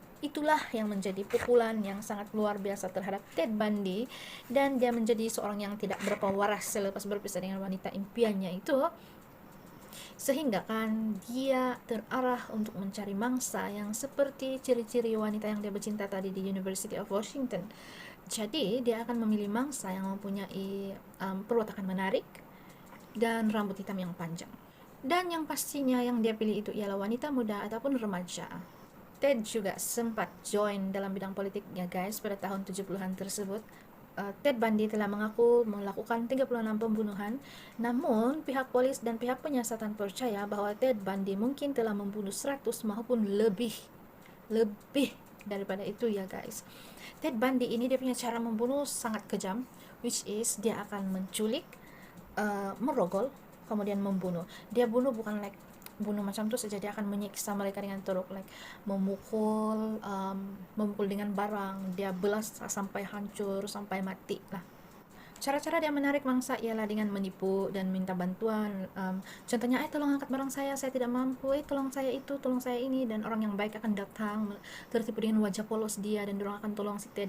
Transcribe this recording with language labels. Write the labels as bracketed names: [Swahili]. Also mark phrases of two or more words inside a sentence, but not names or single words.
[Malay] Itulah yang menjadi pukulan yang sangat luar biasa terhadap Ted Bundy, dan dia menjadi seorang yang tidak berapa waras selepas berpisah dengan wanita impiannya itu, sehingga kan dia terarah untuk mencari mangsa yang seperti ciri-ciri wanita yang dia bercinta tadi di University of Washington. Jadi dia akan memilih mangsa yang mempunyai perwatakan menarik dan rambut hitam yang panjang. Dan yang pastinya yang dia pilih itu ialah wanita muda ataupun remaja. Ted juga sempat join dalam bidang politiknya guys pada tahun 70-an tersebut. Ted Bundy telah mengaku melakukan 36 pembunuhan, namun pihak polis dan pihak penyiasatan percaya bahwa Ted Bundy mungkin telah membunuh 100 maupun lebih daripada itu ya guys. Ted Bundy ini dia punya cara membunuh sangat kejam, [English] which is [Malay] dia akan menculik, merogol, kemudian membunuh. Dia bunuh bukan like bunuh macam tu saja, dia akan menyiksa mereka dengan teruk, like memukul dengan barang, dia belas sampai hancur, sampai mati lah. Cara-cara dia menarik mangsa ialah dengan menipu dan minta bantuan. Contohnya, tolong angkat barang saya tidak mampu, tolong saya itu, tolong saya ini, dan orang yang baik akan datang tertipu dengan wajah polos dia dan orang akan tolong si Ted.